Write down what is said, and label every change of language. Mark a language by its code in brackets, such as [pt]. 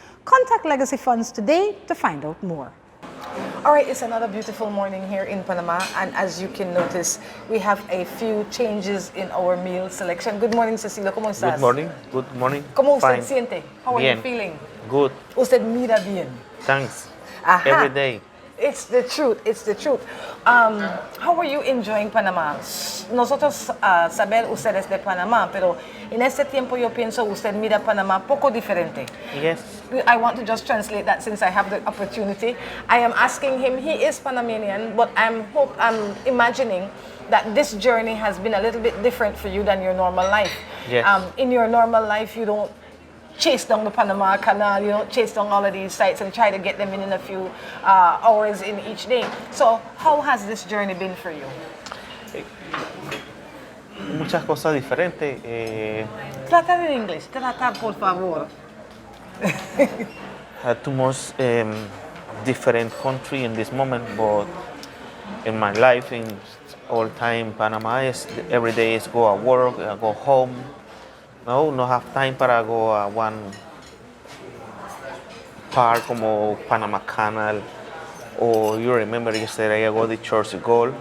[en] Contact Legacy Funds today to find out more. All right, it's another beautiful morning here in Panama, and as you can notice, we have a few changes in our meal selection. Good morning, Cecilio. [es] ¿Cómo estás? [en] Good morning. Good morning. [es] ¿Cómo usted [en] Fine. [es] siente? [en] How are [es] Bien. [en] you feeling? Good. [es] Usted mira bien. [en] Thanks. Ajá. Every day. It's the truth, it's the truth. How are you enjoying Panama? [es] Nosotros saber ustedes de Panama, pero en este tiempo yo pienso usted mira Panama poco diferente. [en] Yes. I want to just translate that since I have the opportunity. I am asking him, he is Panamanian, but I'm imagining that this journey has been a little bit different for you than your normal life. Yes. In your normal life, you don't chase down the Panama Canal, you don't chase down all of these sites and try to get them in a few hours in each day. So how has this journey been for you? [es] Muchas cosas diferentes. Tratar en inglés, tratar por favor. [en] Had too much different country in this moment, but in my life, in all time, Panama is every day is go at work, go home. No have time [es] para [en] go a one park [es] como [en] Panama Canal, or you remember yesterday I go to church goal.